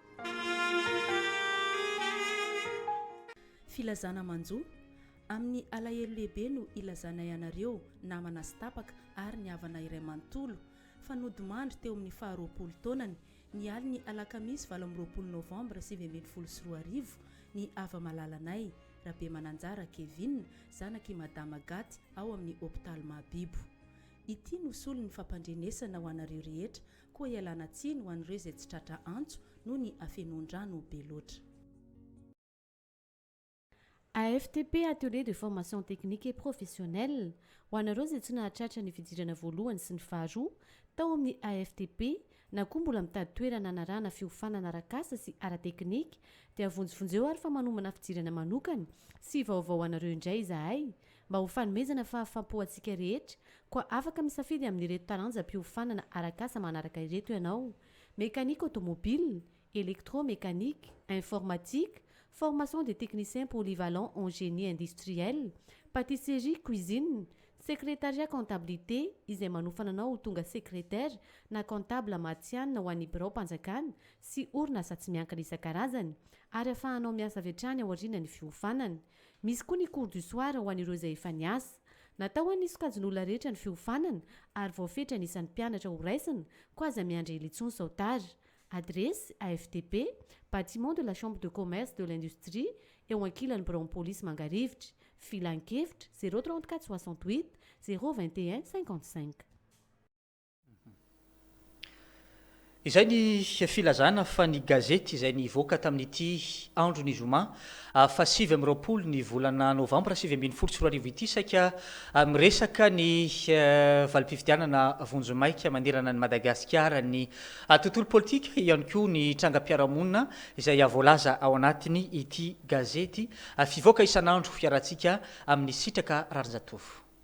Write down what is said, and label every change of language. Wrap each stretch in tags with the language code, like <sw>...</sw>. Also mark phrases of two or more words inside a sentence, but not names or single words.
<mg>Filazana manjo amin'ny alahelo lehibe no ilazana ianareo namana sy tapaka ary ny havana iray manontolo fanody mandry teo amin'ny 20 taonany ny aliny alakamisy 20 novambra 2024 ny ava-malalanay Rabe Mananjara Kevin zanaky Madama Gaty ao amin'ny hôpitaly Mahabibo. Ity no solo ny fampandrenesana ho anareo rehetra koa ialana tsiny ho an'ireo izay tsy tratra antso noho ny afenondrano be loatra.</mg> <fr>AFTP, atelier de formation technique et professionnelle.</fr> <mg>Ho anareo izay tsy nahatratra ny fidirana voalohany sy ny faharoa tao amin'ny AFTP na koa mbola mitady toerana anarana fiofanana arak'asa sy ara-teknika dia avonjovonjeo ary fa manomana fidirana manokana sy vaovao anareo indray izahay mba ho fanomezana fahafaham-po antsika rehetra koa afaka misafidy amin'ireto taranjam-piofanana arak'asa manaraka ireto ianao:</mg> <fr>mécanique automobile, électromécanique, informatique, formation des techniciens polyvalents en génie industriel, pâtisserie, cuisine, secrétariat comptabilité</fr> <mg>izay manofana anao ho tonga secrétaire na comptable matianina ho an'ny birao mpanjakana sy orinasa tsy miankina isan-karazany ary ahafahanao miasa avy hatrany ao aoriana ny fiofanana. Misy koa ny</mg> <fr>cours du soir</fr> <mg>ho an'ireo izay efa niasa. Natao ho an'ny sokajin'olona rehetra ny fiofanana ary voafetra ny isan'ny mpianatra ho raisina koa aza miandry</mg> <fr>leçon sautage. Adresse AFTP, bâtiment de la chambre de commerce de l'industrie</fr> <mg>eo ankilan'ny birao police Mangarivitra. Filan-kevitra 034 68 021 55. Izay ny filazana fa ny gazety izay nivoaka tamin'ity andro ny zoma fa 7 ny volana novambra 2024 ity saika miresaka ny valim-pifidianana vonjomaika manerana ny Madagasikara ny tontolo politika ihany koa ny trangam-piarahamonina izay avoalaza ao anatiny ity gazety fivoaka isan'andro fiarantsika amin'ny sitraka Rarinjatovo.</mg>